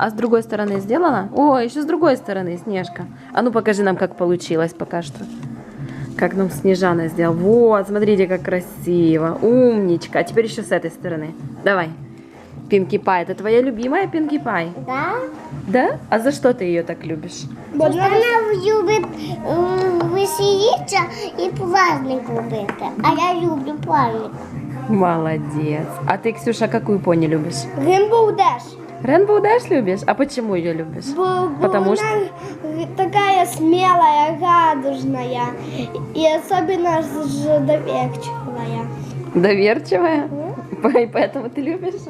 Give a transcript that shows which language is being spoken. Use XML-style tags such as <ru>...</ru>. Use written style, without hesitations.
<ru>А с другой стороны сделала? О, еще с другой стороны, Снежка. А ну покажи нам, как получилось пока что. Как нам Снежана сделал. Вот, смотрите, как красиво. Умничка. А теперь еще с этой стороны. Давай. Пинки Пай. Это твоя любимая Пинки Пай? Да? Да? А за что ты ее так любишь?</ru> <uk>Бо вона любить веселитися і праздник робити.</uk> <ru>А я люблю праздник. Молодец. А ты, Ксюша, какую пони любишь?</ru> <en>Rainbow Dash.</en> <ru>Rainbow Dash любишь? А почему ее любишь?</ru> <uk>Бо</uk> <ru>Потому</ru> <uk>вона</uk> <ru>что... такая смелая, радужная и особенно доверчивая. Доверчивая? И поэтому ты любишь?</ru>